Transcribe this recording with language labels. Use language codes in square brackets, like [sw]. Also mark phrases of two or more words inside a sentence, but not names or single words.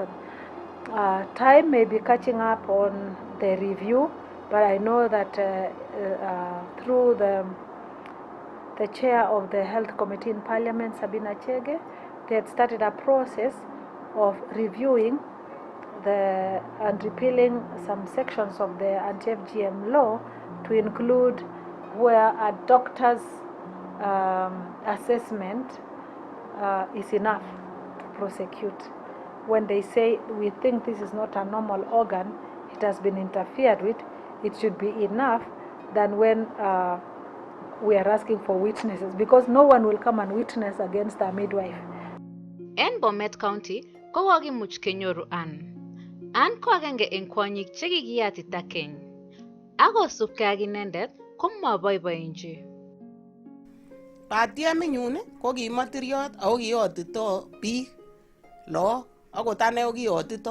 [en] Time may be catching up on the review, but I know that through the chair of the Health Committee in Parliament, Sabina Chege, they had started a process of reviewing and repealing some sections of the anti-FGM law to include where a doctor's assessment is enough to prosecute. When they say, we think this is not a normal organ, it has been interfered with, it should be enough than when we are asking for witnesses, because no one will come and witness against a midwife. [kln] En Bomet County, ko wakimuch kenyoru Ann ko agenge eng kwonyik chekikiyatita keny. Akosubkei ak inendet ko maboiboenchi. Batiemitnyun ko kimatiryot ako kiyotito biik, look, akot ane ko kiyotito.